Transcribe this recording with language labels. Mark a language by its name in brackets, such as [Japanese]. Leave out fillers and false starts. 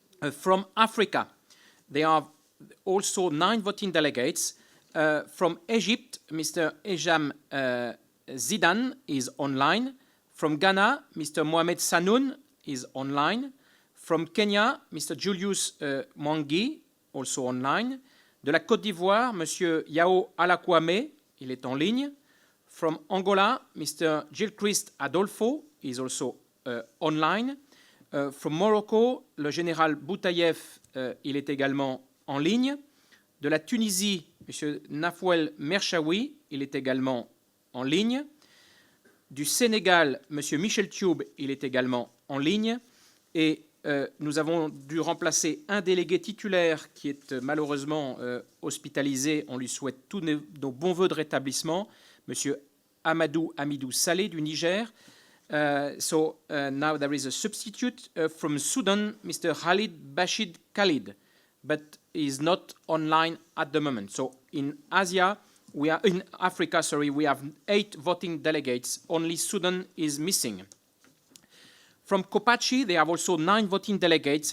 [English] From Africa, there are also 9 voting delegates. From Egypt, Mr. Ejam Zidane is online. From Ghana, Mr. Mohamed Sanoun is online. From Kenya, Mr. Julius Mwangi, also online. [French] De la Côte d'Ivoire, Monsieur Yao Alakwame, il est en ligne. [English] From Angola, Mr. Gilchrist Adolfo is also online. From Morocco, [French] le général Boutayev, il est également en ligne. De la Tunisie, M. Nafouel Merchaoui, il est également en ligne. Du Sénégal, M. Michel Thioub, il est également en ligne. Et nous avons dû remplacer un délégué titulaire qui est malheureusement hospitalisé. On lui souhaite tous nos bons voeux de rétablissement, M. Amadou Hamidou Saleh du Niger. [English] So now there is a substitute from Sudan, Mr. Khalid Bashid Khalid, but he is not online at the moment. So in Africa, we have 8 voting delegates. Only Sudan is missing. From Copachi, they have also 9 voting delegates.